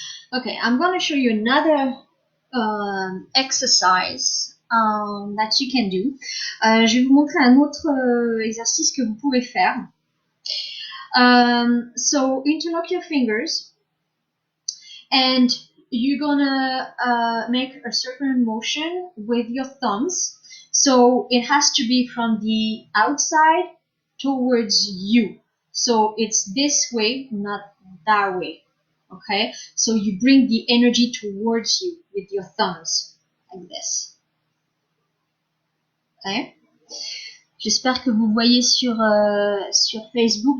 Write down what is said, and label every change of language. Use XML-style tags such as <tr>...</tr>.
<en>Okay, I'm going to show you another exercise that you can do.</en> <fr>Je vais vous montrer un autre exercice que vous pouvez faire.</fr> <en>So interlock your fingers and you're gonna make a circular motion with your thumbs. So it has to be from the outside towards you. So it's this way, not that way. Okay, so you bring the energy towards you with your thumbs, like this. Okay.</en> <fr>J'espère que vous voyez sur Facebook.</fr>